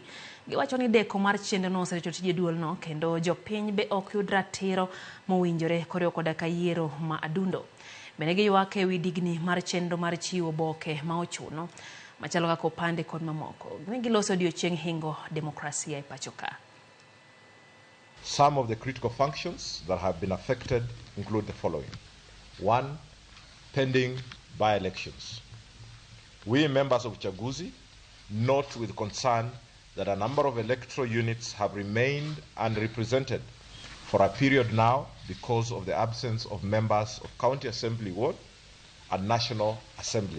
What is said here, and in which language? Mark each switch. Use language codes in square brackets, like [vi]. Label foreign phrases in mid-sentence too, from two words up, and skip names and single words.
[luo] Giwacho ni deko mar chenro no osereto tije duol no kendo jopiny be ok yud ratiro mowinjore koriwo koda ka yiero ma adundo. Bende giywak ewi digni mar chenro mar chiwo oboke ma ochuno. machalo kaka opande kod mamoko. Giloso odiochieng' hingo demokrasia e pacho ka. [en] Some of the critical functions that have been affected include the following. 1. Pending by-elections. We members of Chaguzi note with concern that a number of electoral units have remained unrepresented for a period now because of the absence of members of County Assembly Ward and National Assembly.